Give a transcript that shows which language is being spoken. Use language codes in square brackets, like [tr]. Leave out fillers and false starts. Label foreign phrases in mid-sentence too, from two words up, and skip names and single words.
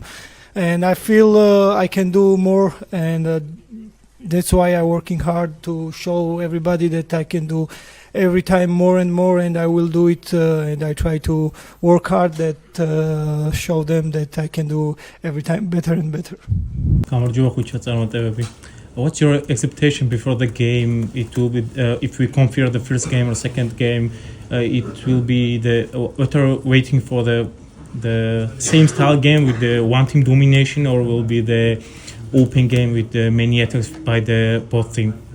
[en] And I feel I can do more, and that's why I'm working hard to show everybody that I can do every time more and more, and I will do it. And I try to work hard that show them that I can do every time better and better. [ka] გამარჯობა ხუჩა წარმატებები. [en] What's your expectation before the game? It will be if we compare the first game or second game, it will be what are waiting for the same style game with the one team domination, or will be the open game with the many attacks by the both team?